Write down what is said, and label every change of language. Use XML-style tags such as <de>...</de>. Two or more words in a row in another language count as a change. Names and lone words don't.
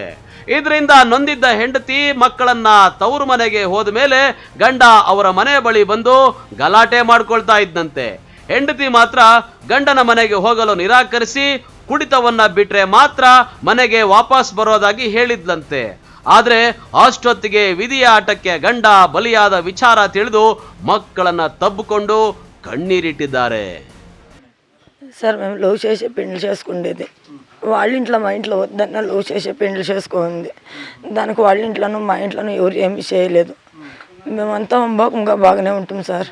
<kn>ಇದರಿಂದ ನೊಂದಿದ್ದ ಹೆಂಡತಿ ಮಕ್ಕಳನ್ನ ತವರು ಮನೆಗೆ ಹೋದ ಮೇಲೆ ಗಂಡ ಅವರ ಮನೆ ಬಳಿ ಬಂದು ಗಲಾಟೆ ಮಾಡ್ಕೊಳ್ತಾ ಇದ್ನಂತೆ. ಹೆಂಡತಿ ಮಾತ್ರ ಗಂಡನ ಮನೆಗೆ ಹೋಗಲು ನಿರಾಕರಿಸಿ ಕುಡಿತವನ್ನ ಬಿಟ್ರೆ ಮಾತ್ರ ಮನೆಗೆ ವಾಪಸ್ ಬರೋದಾಗಿ ಹೇಳಿದ್ಲಂತೆ. ಆದ್ರೆ ಅಷ್ಟೊತ್ತಿಗೆ ವಿಧಿಯ ಆಟಕ್ಕೆ ಗಂಡ ಬಲಿಯಾದ ವಿಚಾರ ತಿಳಿದು ಮಕ್ಕಳನ್ನ ತಬ್ಬುಕೊಂಡು ಕಣ್ಣೀರಿಟ್ಟಿದ್ದಾರೆ.</kn> <te>సార్ మేము లవ్ చేసి పెళ్లి చేసుకుండేది. వాళ్ళ ఇంట్లో మా ఇంట్లో వద్దన్న లవ్ చేసి పెళ్లి చేసుకుంది. దానికి వాళ్ళ ఇంట్లోనూ మా ఇంట్లోనూ ఎవరు ఏమీ చేయలేదు. మేమంతా బాగానే ఉంటాం సార్.</te>